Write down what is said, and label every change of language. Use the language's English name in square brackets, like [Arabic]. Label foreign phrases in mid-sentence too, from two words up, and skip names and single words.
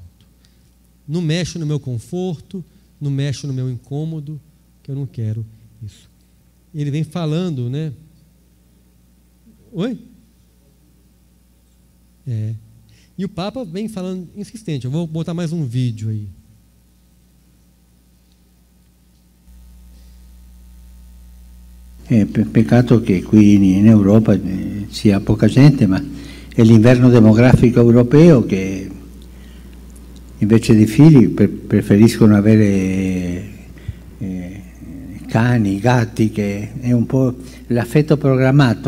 [Portuguese] Não mexo no meu conforto, não mexo no meu incômodo, que eu não quero isso. Ele vem falando, né? Oi? E o Papa vem falando insistente. Eu vou botar mais um vídeo aí. [Italian] Peccato che qui in Europa sia poca gente, ma è l'inverno demografico europeo che invece di figli preferiscono avere cani, gatti, che è un po' l'affetto programmato.